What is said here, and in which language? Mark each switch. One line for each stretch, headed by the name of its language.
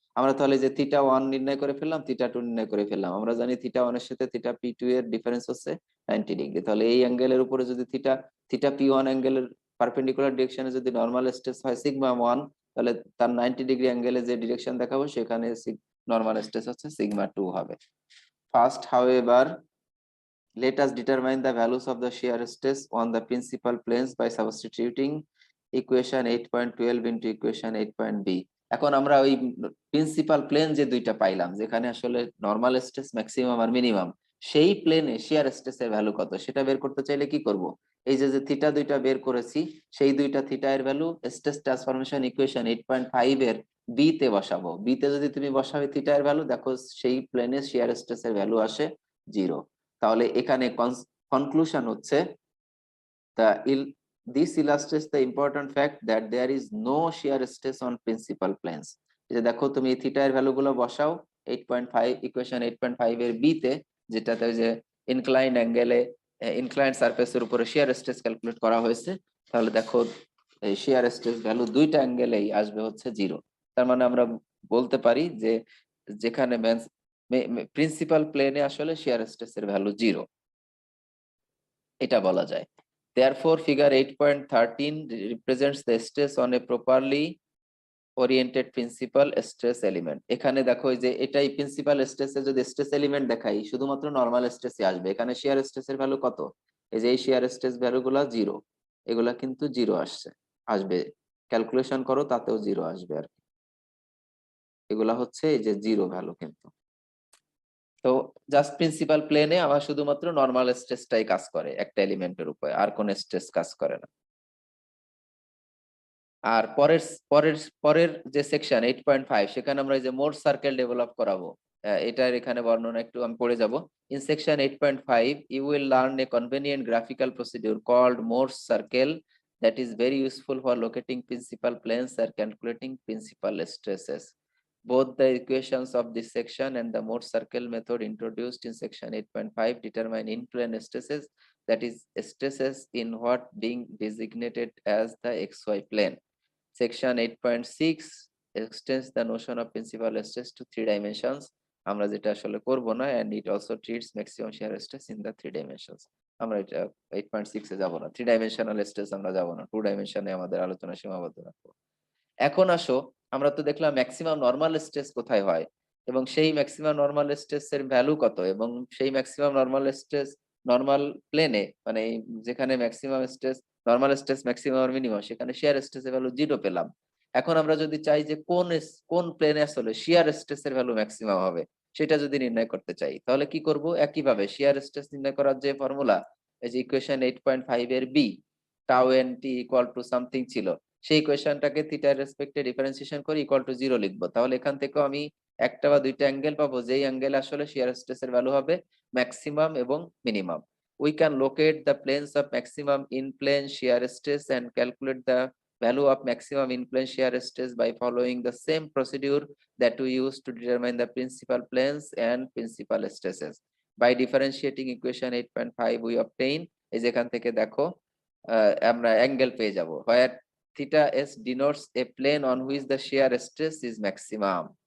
Bangla: আমরা তাহলে যে থিটা 1 নির্ণয় করে ফেললাম, থিটা 2 নির্ণয় করে ফেললাম। আমরা জানি থিটা 1 এর সাথে থিটা p2 এর ডিফারেন্স হচ্ছে 90 ডিগ্রি। তাহলে এই অ্যাঙ্গেলের উপরে যদি থিটা থিটা p1 অ্যাঙ্গেলের পারপেন্ডিকুলার ডিরেকশনে যদি নরমাল স্ট্রেস হয় সিগমা 1, তাহলে তার 90 ডিগ্রি অ্যাঙ্গেলে যে ডিরেকশন দেখাবো সেখানে নরমাল স্ট্রেস হচ্ছে সিগমা 2 হবে।
English: First, however, let us determine the values of the shear stress on the principal planes by substituting equation 8.12 into equation 8.b.
Bangla: এখন আমরা ওই প্রিন্সিপাল প্লেন যে দুইটা পাইলাম যেখানে আসলে নরমাল স্ট্রেস ম্যাক্সিমাম আর মিনিমাম, সেই প্লেনে শিয়ার স্ট্রেসের ভ্যালু কত সেটা বের করতে চাইলে কি করব, এই যে যে থিটা দুইটা বের করেছি সেই দুইটা থিটা এর ভ্যালু স্ট্রেস ট্রান্সফরমেশন ইকুয়েশন 8.5 এর বি তে বসাবো। বি তে যদি তুমি বসাবে থিটা এর ভ্যালু, দেখো সেই প্লেনে শিয়ার স্ট্রেসের ভ্যালু আসে 0। তাহলে এখানে কনক্লুশন হচ্ছে
English: this illustrates the important fact that there is no shear stress on principal planes.
Bangla: এই যে দেখো তুমি থিটা এর ভ্যালু গুলো বসাও 8.5 ইকুয়েশন 8.5 এর বি তে, যেটাতে যে ইনক্লাইন্ড অ্যাঙ্গেলে ইনক্লাইন্ড সারফেসের উপরে শিয়ার স্ট্রেস ক্যালকুলেট করা হয়েছে, তাহলে দেখো এই শিয়ার স্ট্রেস ভ্যালু দুইটা অ্যাঙ্গেলেই আসবে হচ্ছে 0। তার মানে আমরা বলতে পারি যে যেখানে প্রিন্সিপাল প্লেনে আসলে শিয়ার স্ট্রেস এর ভ্যালু 0, এটা বলা যায়।
English: Therefore, figure 8.13 represents the stress on a properly oriented principal stress element.
Bangla: এখানে দেখো যে এটাই প্রিন্সিপাল স্ট্রেসে যদি স্ট্রেস এলিমেন্ট দেখাই শুধুমাত্র নরমাল স্ট্রেসই আসবে। এখানে শিয়ার স্ট্রেসের ভ্যালু কত? এই যে এই শিয়ার স্ট্রেস ভ্যালুগুলো 0, এগুলা কিন্তু 0 আসবে। ক্যালকুলেশন করো তাতেও 0 আসবে আর কি। এগুলা হচ্ছে এই যে 0 ভ্যালু কিন্তু। তো জাস্ট প্রিন্সিপাল প্লেনে আমার শুধুমাত্র নরমাল স্ট্রেসটাই কাজ করে একটা এলিমেন্টের উপরে, আর কোন স্ট্রেস কাজ করে না। আর পরের পরের পরের যে সেকশন 8.5 সেখানে আমরা এই যে মোর সার্কেল ডেভেলপ করাবো। এটার এখানে বর্ণনা একটু আমি পড়ে যাব।
English: In section 8.5 you will learn a convenient graphical procedure called Morse circle that is very useful for locating principal planes and calculating principal stresses. Both the equations of this section and the Morse circle method introduced in section 8.5 determine in-plane stresses, that is stresses in what being designated as the XY plane. Section 8.6 extends the notion of principal stress to 3 dimensions.
Bangla: আমরা যেটা আসলে করব না,
English: and it also treats maximum shear stress in the 3 dimensions.
Bangla: আমরা এটা 8.6 এ যাব না, 3 dimensional stress আমরা যাব না, 2 dimension-এ আমাদের আলোচনা সীমাবদ্ধ রাখবো। এখন আসো, আমরা তো দেখলাম ম্যাক্সিমাম নরমাল স্ট্রেস কোথায় হয় এবং সেই ম্যাক্সিমাম নরমাল স্ট্রেস এর ভ্যালু কত, এবং সেই ম্যাক্সিমাম নরমাল স্ট্রেস নরমাল প্লেনে মানে যেখানে maximum stress normal stress maximum আর মিনিমাম সেখানে শিয়ার স্ট্রেস এর ভ্যালু 0 পেলাম। এখন আমরা যদি চাই যে কোন প্লেনে আসলে শিয়ার স্ট্রেস এর ভ্যালু ম্যাক্সিমাম হবে সেটা যদি নির্ণয় করতে চাই, তাহলে কি করব? একইভাবে শিয়ার স্ট্রেস নির্ণয় করার যে ফর্মুলা, এই যে ইকুয়েশন 8.5 এর B tau N T equal to something ছিল, সেই ইকুয়েশনটাকে থিটার রেসপেক্টে ডিফারেন্সিয়েশন করে ইকুয়াল টু 0 লিখবো। তাহলে এখান থেকেও আমি একটা বা দুইটা অ্যাঙ্গেল পাবো যেই অ্যাঙ্গেল আসলে শিয়ার স্ট্রেস এর ভ্যালু হবে ম্যাক্সিমাম এবং minimum.
English: We can locate the planes of maximum in-plane shear stress and calculate the value of maximum in-plane shear stress by following the same procedure that we use to determine the principal planes and principal stresses. By differentiating equation 8.5 we obtain,
Bangla: এই যেখান থেকে দেখো আমরা angle পেয়ে যাব
English: where theta s denotes a plane on which the shear stress is maximum.